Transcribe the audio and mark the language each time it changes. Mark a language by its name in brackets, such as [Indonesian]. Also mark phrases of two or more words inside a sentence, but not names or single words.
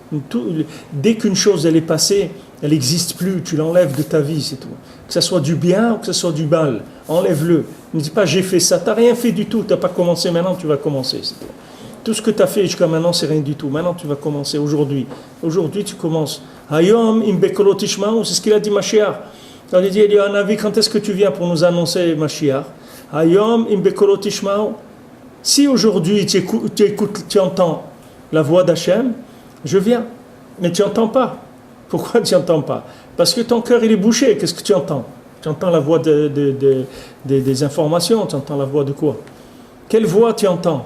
[French] Dès qu'une chose, elle est passée, elle n'existe plus. Tu l'enlèves de ta vie, c'est tout. Que ce soit du bien ou que ce soit du mal, enlève-le. Ne dis pas, j'ai fait ça. Tu n'as rien fait du tout. Tu n'as pas commencé, maintenant tu vas commencer, c'est tout. Tout ce que tu as fait jusqu'à maintenant, c'est rien du tout. Maintenant, tu vas commencer aujourd'hui. Aujourd'hui, tu commences. [Hebrew] היום אם בקולו תשמעו, [French] c'est ce qu'il a dit Mashiach. Quand il dit, il y a un avis, quand est-ce que tu viens pour nous annoncer Mashiach? [Hebrew] היום אם בקולו תשמעו. [French] Si aujourd'hui tu écoutes, tu entends la voix d'Hachem, je viens. Mais tu n'entends pas. Pourquoi tu n'entends pas? Parce que ton cœur, il est bouché. Qu'est-ce que tu entends? Tu entends la voix des informations. Tu entends la voix de quoi? Quelle voix tu entends?